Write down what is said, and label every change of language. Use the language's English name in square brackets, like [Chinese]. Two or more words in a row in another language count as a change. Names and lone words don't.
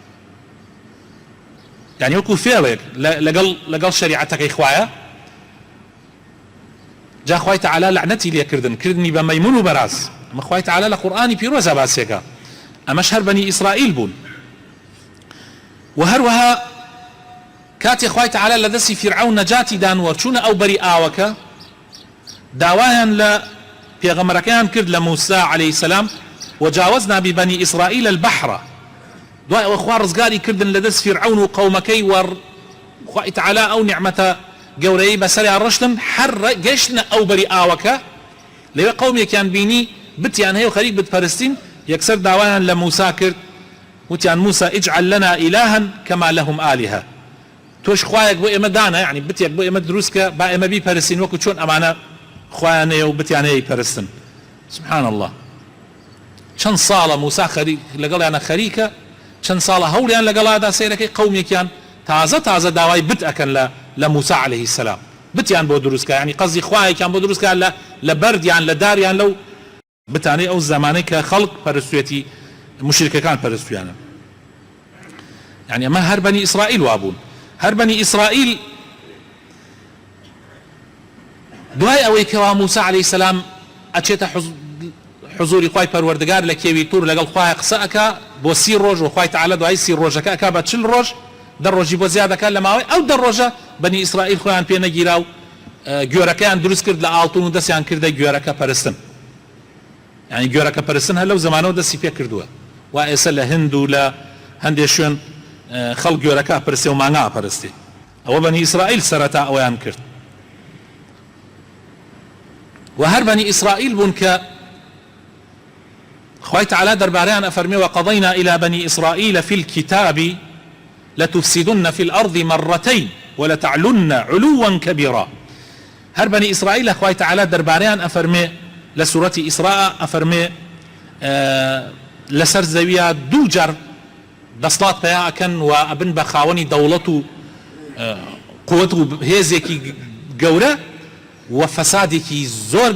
[Central Kurdish] یعنی وەکو فێڵێک لەگەڵ شەریعەتەکەی خوایە جا خوای تعالی لعنەتی لێکردن کردنی بە مەیمون و بەراز ئەمە خوای تعالی لە قورئانی پیرۆزە باسێکە ئەمەش هەر بەنی ئیسرائیل بوون و هەروەها کاتێ خوای تعالی لە دەستی فیرعەون نەجاتی دان و چوونە ئەو بەری ئاوەکە داوایان لە پێغەمبەرەکەیان کرد لە موسى [Arabic] عليه السلام وجاوزنا ببني إسرائيل البحر [Central Kurdish] دوای ئەوە خوا ڕزگاری کردن لە دەست فیرعەون و قەومەکەی و خوای تعالی ئەو نیعمەتە گەورەی بەسەریان ڕشتن هەر گەشتنە ئەو بەری ئاوەکە لەوێ قەومێکیان بینی بتیان هەیە و خەریک بتپەرستین یەکسەر داوایان لە موسى کرد وتیان موسى [Arabic] اجعل لنا إلها كما لهم آلهة [Central Kurdish] تۆش خوایەک بۆ ئێمە دانە یعنی بتێک بۆ ئێمە دروستکە با ئێمە بیپەرستین وەکو چۆن ئەمانە خوایانەیە و بتیان هەیە پەرستن [Arabic] سبحان الله [Central Kurdish] چەند ساڵە موسى لەگەڵیانە خەریکە چەند ساڵە هەوڵیان لەگەڵادا سەیرەکەی قەومێکیان تازە داوای بت ئەکەن لە موسى [Arabic] عليه السلام [Central Kurdish] بتیان بۆ دروستکە یعنی قەزی خوایەکیان بۆ دروستکە لە بەردیان لە داریان لەو بتانەی ئەو زمانەی کە خەڵق پەرستوێتی مشرکەکان پەرستویانە یعنی ئەمە هەر بەنی ئیسرائیل وابوون هەر بەنی ئیسرائیل دوای ئەوەی کەوا موسى [Arabic] عليه السلام [Central Kurdish] ئەچێتە حضوری خوای پەروەردگار لە کێوی توور لەگەڵ خوای قسە ئەکا بۆ 30 ڕۆژ و خوای تعالی دوای 30 ڕۆژەکە ئەکا بە 40 ڕۆژ 10 ڕۆژی بۆ زیادەکە لە ماوەی ئەو 10 ڕۆژە بەنی ئیسرائیل خۆیان پێ نەگیرا و گوێرەکەیان دروست کرد لە ئاڵتون و دەستیان کردە گوێرەکە پەرستن یعنی گوێرەکە پەرستن هەر لەو زمانەوە دەستی پێ کردووە و ئێستا لە هند و لە هەندێک شوێن خەڵک گوێرەکە پەرستێ و مانگا پەرستی ئەوە بەنی ئیسرائیل سەرەتا ئەویان کرد و هەر بەنی ئیسرائیل بوون کە خوای تعالی دەربارەیان ئەفەرمێ [Arabic] وقضينا إلى بني إسرائيل في الكتاب لتفسدن في الأرض مرتين ولتعلن علوا كبيرا [Central Kurdish] هەر بەنی ئیسرائیل خوای تعالی دەربارەیان ئەفەرمێ لە سوورەتی ئیسراء ئەفەرمێ لەسەر زەویە دوو جار دەسڵات پێیا ئەکەن و ئەبن بە خاوەنی دەوڵەت و قووەت و هێزێکی گەورە و فەسادێکی زۆر